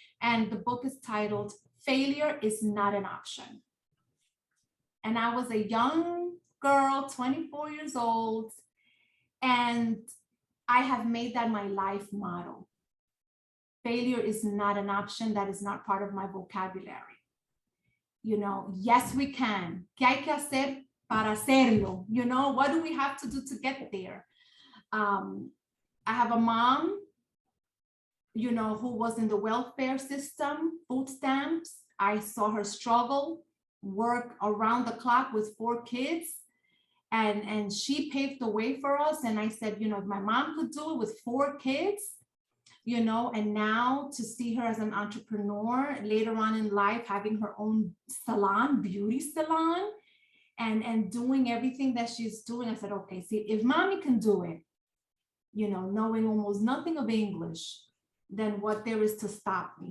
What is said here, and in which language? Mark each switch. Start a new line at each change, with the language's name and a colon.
English: And the book is titled, Failure is Not an Option. And I was a young girl, 24 years old, and I have made that my life motto. Failure is not an option. That is not part of my vocabulary. Yes, we can.
Spanish: ¿Qué hay que hacer para hacerlo?
English: What do we have to do to get there? I have a mom, who was in the welfare system, food stamps. I saw her struggle, work around the clock with 4 kids. And she paved the way for us. And I said, if my mom could do it with 4 kids, and now to see her as an entrepreneur later on in life, having her own salon, beauty salon, and doing everything that she's doing, I said, okay, see, if mommy can do it, knowing almost nothing of English, then what there is to stop me.